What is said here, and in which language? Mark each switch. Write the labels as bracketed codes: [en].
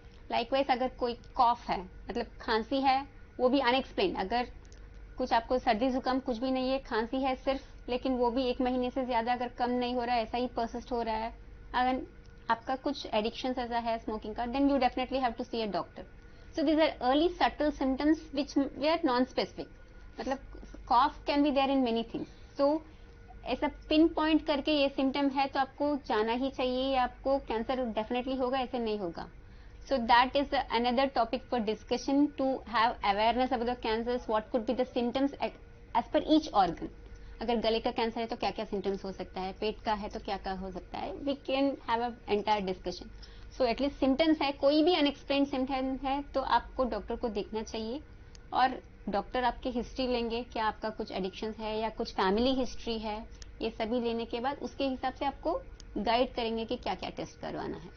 [hi] Likewise अगर कोई कॉफ है, मतलब खांसी है, वो भी अनएक्सप्लेन, अगर कुछ आपको सर्दी जुकाम कुछ भी नहीं है, खांसी है सिर्फ, लेकिन वो भी 1 महीने से ज्यादा अगर कम नहीं हो रहा है, ऐसा ही परसिस्ट हो रहा है, अगर आपका कुछ एडिक्शन ऐसा है स्मोकिंग का, [en] Then you definitely have to see a doctor. So these are early subtle symptoms which we are non specific. [hi] मतलब [en] Cough can be there in many things. [hi] सो ऐसा पिन पॉइंट करके ये सिम्टम है तो आपको जाना ही चाहिए, या आपको कैंसर डेफिनेटली होगा, ऐसे नहीं होगा. [en] So that is another topic for discussion, to have awareness about the cancers, what could be the symptoms as per each organ. [hi] अगर गले का कैंसर है तो क्या क्या सिम्टम्स हो सकता है, पेट का है तो क्या क्या हो सकता है, [en] We can have a entire discussion. [hi] So at least symptoms है, कोई भी अनएक्सप्लेन्ड सिम्टम है तो आपको डॉक्टर को देखना चाहिए. और डॉक्टर आपकी हिस्ट्री लेंगे, क्या आपका कुछ एडिक्शंस है या कुछ फैमिली हिस्ट्री है, ये सभी लेने के बाद उसके हिसाब से आपको गाइड करेंगे कि क्या क्या टेस्ट करवाना है.